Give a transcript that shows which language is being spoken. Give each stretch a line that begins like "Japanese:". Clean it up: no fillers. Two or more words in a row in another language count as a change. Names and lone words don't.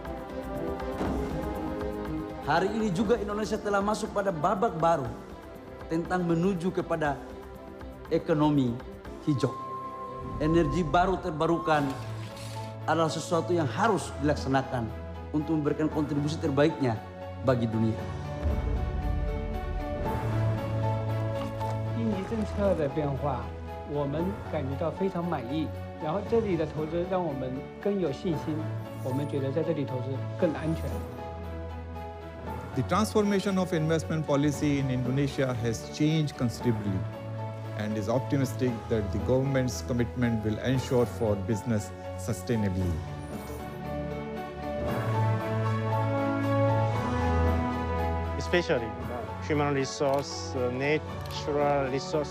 Indonesian: Hari ini juga Indonesia telah masuk pada babak baru tentang menuju kepada ekonomi hijau. Energi baru terbarukan adalah sesuatu yang harus dilaksanakan untuk memberikan kontribusi terbaiknya bagi dunia.
Chinese: 印尼政策的变化，我们感觉到非常满意。然后这里的投资让我们更有信心，我们觉得在这里投资更安全。
English: The transformation of investment policy in Indonesia has changed considerably and is optimistic that the government's commitment will ensure for business sustainably. Especially human resource, natural resource.